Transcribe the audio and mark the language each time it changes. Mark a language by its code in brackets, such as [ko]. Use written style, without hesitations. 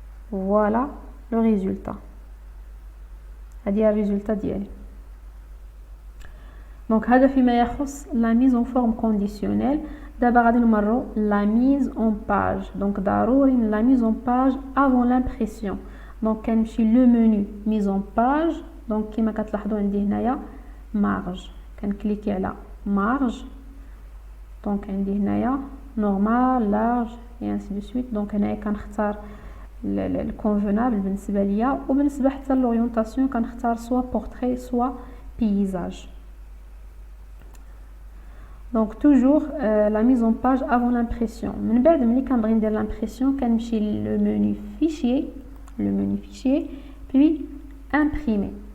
[fr] Voilà le résultat. [ar] هادي الريزولتا ديالي. [fr] Donc [ar] هذا فيما يخص [fr] la mise en forme conditionnelle. [ar] دابا غادي نمروا [fr] la mise en page. Donc [ar] ضروري [fr] la mise en page avant l'impression. Donc [ar] كنمشي [fr] le menu mise en page. [ar] Donc كما كتلاحظوا عندي هنايا marge. كنكليكي على marge. [fr] Donc عندي هنايا normal, large et ainsi de suite. [ar] Donc هنايا كنختار الكونفونابل بالنسبه ليا وبالنسبه حتى لورينتاسيون كنختار سوا بورتري سوا بيزاج. [fr] Donc toujours la mise en page avant l'impression. [ar] من بعد ملي كنبغي ندير l'impression كنمشي [fr] le menu fichier puis imprimer.